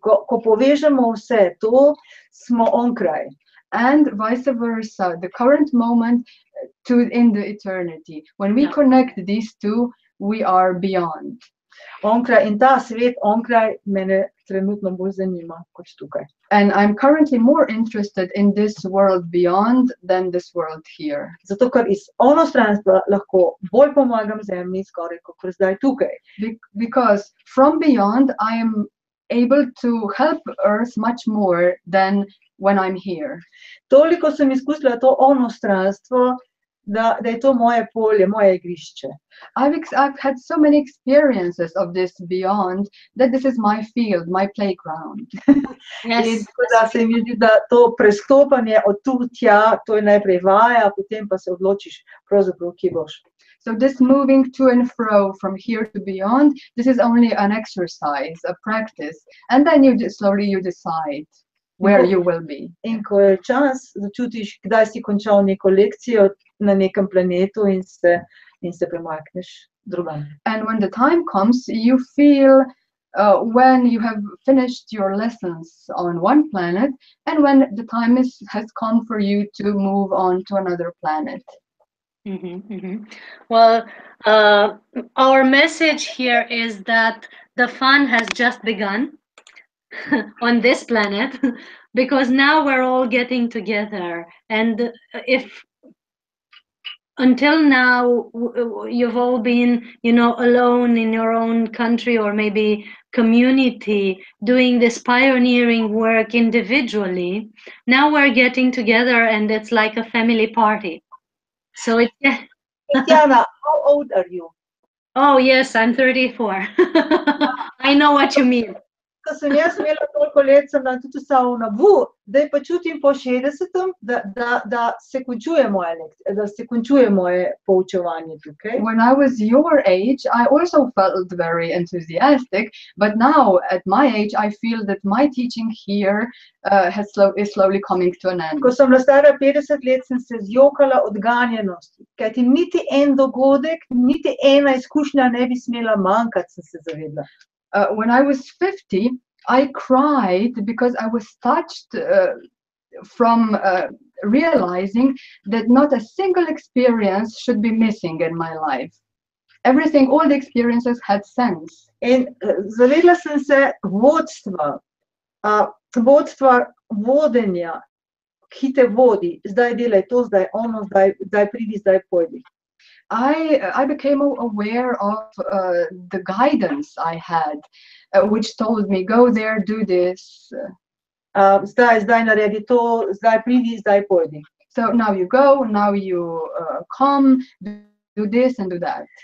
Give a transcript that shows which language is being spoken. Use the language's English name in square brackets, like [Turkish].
[Slovenian] Ko povežemo vse to, smo onkraj. [English] And vice versa, the current moment in the eternity. When we connect these two, we are beyond. [Slovenian] Onkraj, in ta svet onkraj mene trenutno bolj zanima kot tukaj. [English] And I'm currently more interested in this world beyond than this world here. [Slovenian] Zato, ker iz onostranstva lahko bolj pomagam zemlji skoraj kot zdaj tukaj. [English] Because from beyond I am able to help Earth much more than when I'm here. [Slovenian] Toliko sem izkusila to onostranstvo, da je to moje polje, moje igrišče. [English] I've had so many experiences of this beyond that this is my field, my playground. [Slovenian] Yes. In da se mi zdi, da to prestopanje od tu tja, to je najprej vaja, potem pa se odločiš pravzaprav, kje boš. [English] So this moving to and fro from here to beyond, this is only an exercise, a practice, and then slowly you decide where you will be. [Slovenian] In ko je čas, začutiš, kdaj si končal neko lekcijo na nekem planetu in se premakneš drugam. [English] And when the time comes, you feel when you have finished your lessons on one planet, and when the time has come for you to move on to another planet. Mm-hmm, mm-hmm. Well, our message here is that the fun has just begun on this planet, because now we're all getting together, and if until now you've all been, alone in your own country or maybe community doing this pioneering work individually, now we're getting together and it's like a family party. So it's Tatiana, how old are you? Oh yes, I'm 34. I know what you mean. [Slovenian] Ko sem jaz imela toliko let, sem tudi savna, zdaj pa čutim po 60, da se končuje moje poučevanje tukaj. [English] When I was your age, I also felt very enthusiastic, but now at my age, I feel that my teaching here is slowly coming to an end. [Slovenian] Ko sem bila stara 50 let, sem se zjokala od ganjenosti, kajti niti en dogodek, niti ena izkušnja ne bi smela manjkati, sem se zavedla. [English] When I was 50, I cried because I was touched from realizing that not a single experience should be missing in my life. Everything, all the experiences had sense. [Slovenian] In zavedla sem se vodstva vodenja, ki te vodi, zdaj delaj to, zdaj ono, zdaj pridi, zdaj pojdi. [English] I became aware of the guidance I had, which told me, go there, do this. [Slovenian] Zdaj naredi to, zdaj pridi, zdaj pojdi. [English] So now you go, now you come, do this and do that.